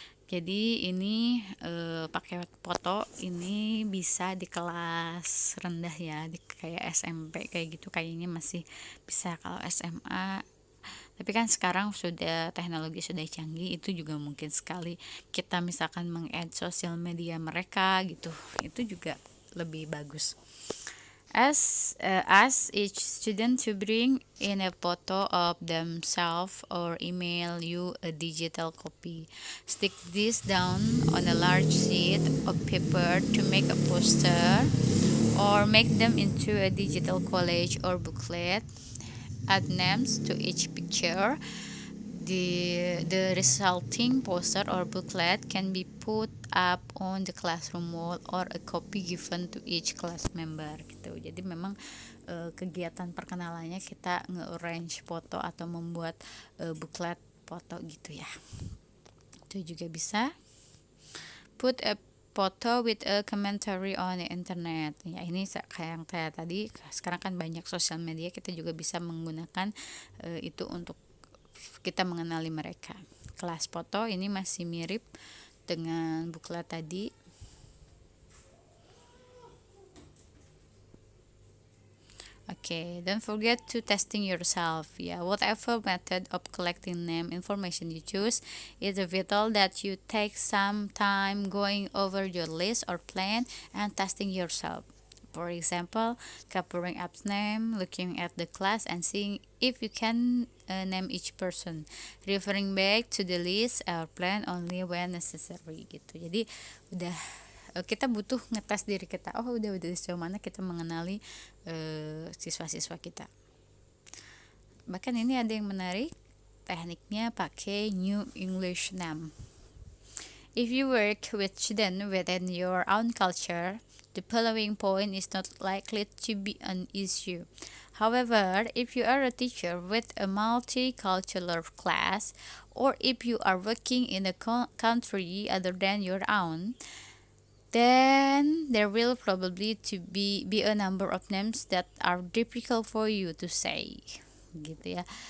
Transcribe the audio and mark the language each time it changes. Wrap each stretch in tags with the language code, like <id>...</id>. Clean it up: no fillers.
<id>Jadi ini pakai foto ini bisa di kelas rendah ya, di kayak SMP kayak gitu kayaknya masih bisa. Kalau SMA, tapi kan sekarang sudah teknologi sudah canggih, itu juga mungkin sekali kita misalkan meng-add sosial media mereka gitu, itu juga lebih bagus.</id> <en>Ask each student to bring in a photo of themselves or email you a digital copy. Stick this down on a large sheet of paper to make a poster or make them into a digital collage or booklet. Add names to each picture. The resulting poster or booklet can be put up on the classroom wall or a copy given to each class member gitu.</en> <id>Jadi memang kegiatan perkenalannya kita nge-arrange foto atau membuat booklet foto gitu ya. Itu juga bisa.</id> <en>Put a photo with a commentary on the internet.</en> <id>Ya, ini kayak yang saya tadi, sekarang kan banyak sosial media, kita juga bisa menggunakan itu untuk kita mengenali mereka. Kelas foto ini masih mirip dengan booklet tadi.</id> <en>Okay, don't forget to testing yourself. Yeah, whatever method of collecting name information you choose, it's vital that you take some time going over your list or plan and testing yourself. For example, capturing app's name, looking at the class, and seeing if you can name each person. Referring back to the list or plan only when necessary gitu.</en> <id>Jadi udah kita butuh ngetes diri kita. Oh, udah sejauh mana kita mengenali siswa-siswa kita. Bahkan ini ada yang menarik, tekniknya pakai</id> <en>New English name. If you work with students within your own culture, the following point is not likely to be an issue. However, if you are a teacher with a multicultural class, or if you are working in a country other than your own, then there will probably to be a number of names that are difficult for you to say</en> <id>gitu ya.</id>